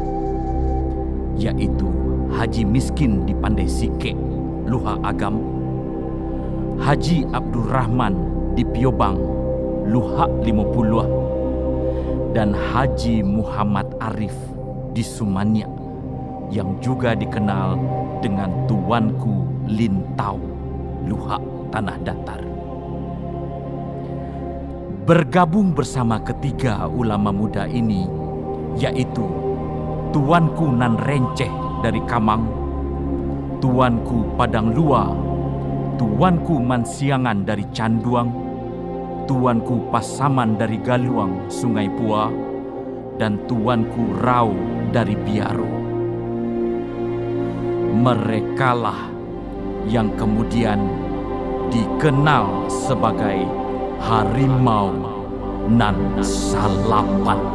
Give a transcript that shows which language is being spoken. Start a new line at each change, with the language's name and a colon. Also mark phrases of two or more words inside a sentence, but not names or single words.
Indonesian: yaitu Haji Miskin di Pandai Sike, Luha Agam, Haji Abdurrahman di Piobang, Luha 50, dan Haji Muhammad Arif di Sumania, yang juga dikenal dengan Tuanku Lintau, Luha Tanah Datar. Bergabung bersama ketiga ulama muda ini, yaitu Tuanku Nan Renceh dari Kamang, Tuanku Padang Lua, Tuanku Mansiangan dari Canduang, Tuanku Pasaman dari Galuang, Sungai Pua, dan Tuanku Rau dari Biaro. Merekalah yang kemudian dikenal sebagai Harimau Nan Salapan.